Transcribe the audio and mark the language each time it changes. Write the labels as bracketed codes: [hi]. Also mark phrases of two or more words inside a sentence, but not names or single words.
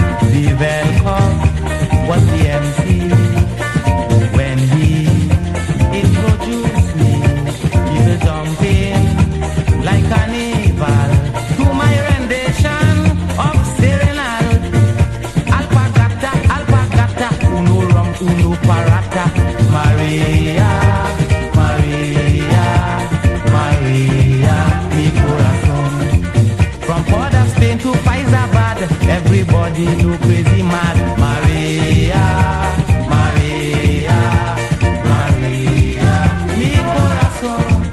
[en] 𝐷𝐵𝐿 was the MC when he introduced me. Jumping like carnival to my rendition of Serenade. [es] Alpagata, alpagata, uno rum, uno parata. Maria, Maria, Maria, mi corazón. [en] From Port of Spain to Faizabad, everybody do crazy mad. [es] Maria, Maria, Maria, mi corazón.